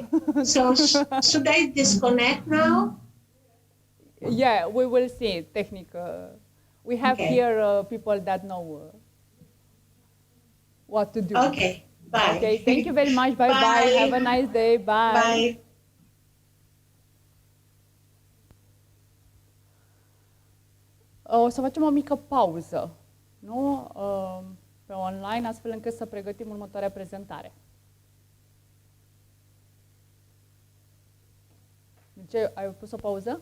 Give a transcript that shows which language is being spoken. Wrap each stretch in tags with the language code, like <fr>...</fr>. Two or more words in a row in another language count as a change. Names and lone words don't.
<en>So should I disconnect now? Yeah, we will see. Technical. We have here people that know what to do. Okay. Bye. Okay. Thank you very much. Bye bye. Have a nice day. Bye. Bye.</en> <ro>O să facem o mică pauză, nu? Pe online, astfel încât să pregătim următoarea prezentare. De ce? Ai pus o pauză?</ro>